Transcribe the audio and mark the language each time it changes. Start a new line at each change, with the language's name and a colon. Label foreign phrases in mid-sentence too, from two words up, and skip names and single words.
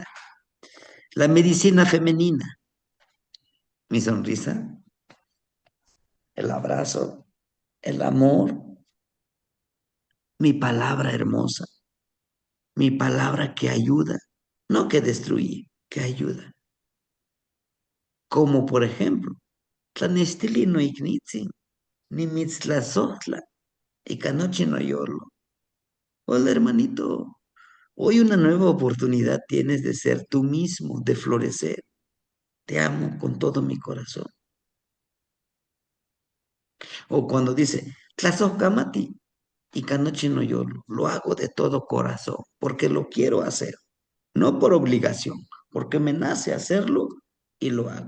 Spanish: La medicina femenina, mi sonrisa, el abrazo, el amor, mi palabra hermosa, mi palabra que ayuda, no que destruye, que ayuda. Como por ejemplo,
Nahuatl languages: Tlanestili no ignitzin, ni mitzlazotla, y canoche no yolo.
Spanish: Hola hermanito, hoy una nueva oportunidad tienes de ser tú mismo, de florecer. Te amo con todo mi corazón. O cuando dice,
Nahuatl languages: Tlazocamati, y canoche no yolo,
Spanish: lo hago de todo corazón, porque lo quiero hacer, no por obligación, porque me nace hacerlo y lo hago.